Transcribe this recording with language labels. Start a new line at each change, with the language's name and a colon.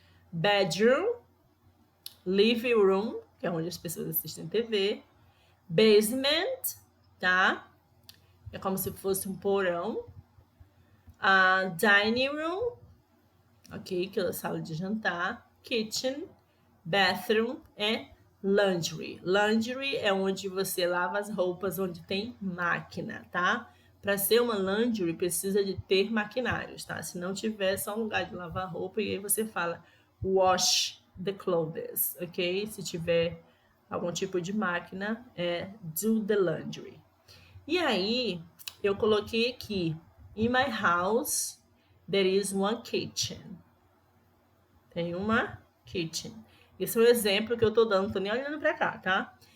Portuguese: Bedroom, living room, que é onde as pessoas assistem TV. Basement, tá? É como se fosse um porão. Dining room, ok, que é a sala de jantar.
English: Kitchen, bathroom e laundry.
Portuguese: Laundry é onde você lava as roupas, onde tem máquina, tá? Para ser uma laundry, precisa de ter maquinários, tá? Se não tiver, é só um lugar de lavar roupa e aí você fala
English: wash the clothes,
Portuguese: ok? Se tiver algum tipo de máquina, é
English: do the laundry.
Portuguese: E aí, eu coloquei aqui,
English: in my house, there is one kitchen.
Portuguese: Tem uma kitchen. Esse é o exemplo que eu tô dando, não tô nem olhando pra cá, tá?